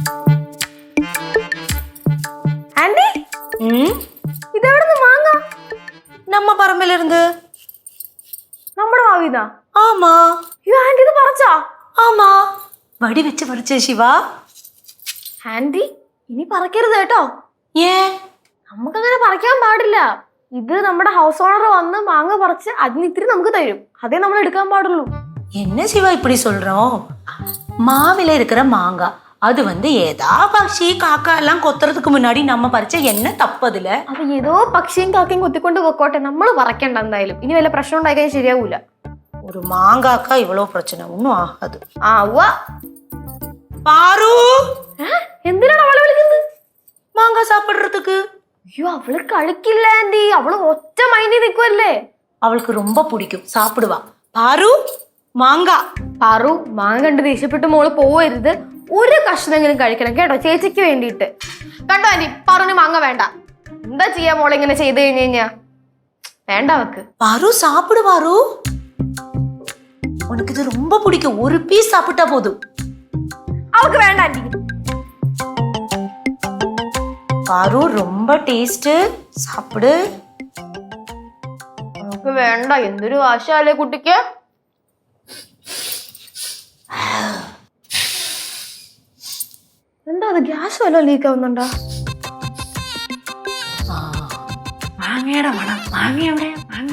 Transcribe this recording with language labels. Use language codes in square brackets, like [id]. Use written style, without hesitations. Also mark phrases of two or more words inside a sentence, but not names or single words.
[ml] ആന്റി, ഇതെവിടുന്ന് മാങ്ങ? [ta] கிழங்கு [ml] നമ്മുടെ മാവിന്നാ? [ta] ஆமா [ml] അയ്യോ ആന്റി ഇത് പറിച്ചാ? [ta] ஆமா வடி வச்சு பறிச்ச சிவா. [ml] ആന്റി ഇനി പറിക്കരുത് കേട്ടോ. [ta] ஏன்? [ml] നമുക്കങ്ങനെ പറിക്കാൻ പാടില്ല. ഇത് നമ്മുടെ [en] house owner [ml] വന്ന് മാങ്ങ പറിച്ച് അതിന് ഇത്തിരി നമുക്ക് തരും. അതേ നമ്മൾ എടുക്കാൻ പാടുള്ളൂ. [ta] என்ன சிவா இப்படி சொல்றோம்? மாவில இருக்கிற மாங்காய் அது வந்து ஏதா பக்ஷி காக்கா எல்லாம் கொத்துறதுக்கு முன்னாடி நம்ம பறிச்ச என்ன தப்பு அதுல? [ml] അത് ഏതോ പക്ഷിയും കാക്കയും കൊത്തിക്കൊണ്ട് പൊക്കോട്ടെ, നമ്മൾ പറിക്കണ്ട എന്തായാലും. ഇനി വല്ല പ്രശ്നം ഉണ്ടായി കഴിഞ്ഞാൽ ശരിയാവൂല. [ta] ஒரு மாங்காக்கா இவ்வளவு பிரச்சனை ஒன்னும் ஆகாது. [ml] ആ ഉവ്വ. [ta] பாரு [ml] എന്തിനാണ് അവളെ വിളിക്കുന്നത്? [ta] மாங்காய் சாப்பிடுறதுக்கு. [ml] അയ്യോ അവള് കളിക്കില്ല ആന്റി, അവള് ഒറ്റ മൈൻഡിൽ നിൽക്കുവല്ലേ. [ta] அவளுக்கு ரொம்ப பிடிக்கும், சாப்பிடுவா. பாரு மாங்காய். [ml] പാറു മാങ്ങ കണ്ട് ദേഷ്യപ്പെട്ട് മോള് പോവരുത്. ഒരു കഷ്ണമെങ്കിലും കഴിക്കണം കേട്ടോ, ചേച്ചിക്ക് വേണ്ടിയിട്ട്. കണ്ടോ ആന്റി, പാറുന് മാങ്ങ വേണ്ട. എന്താ ചെയ്യാ മോളെ ഇങ്ങനെ ചെയ്ത് കഴിഞ്ഞു കഴിഞ്ഞാ? വേണ്ട അവക്ക്. [ta] பாரு சாப்பிடு பாரு, உனக்கு இது ரொம்ப பிடிக்கும். ஒரு பீஸ் சாப்பிட்டா போதும். [ml] അവക്ക് വേണ്ട ആന്റി. [ta] பாரு ரொம்ப டேஸ்ட், சாப்பிடு. [ml] അവക്ക് വേണ്ട. എന്തൊരു വാശാലേ കുട്ടിക്ക്. എന്താ അത്, ഗ്യാസ് വല്ലതും ലീക്ക് ആവുന്നുണ്ടോ? മാങ്ങയുടെ മണം. മാങ്ങ എവിടെ? മാങ്ങ.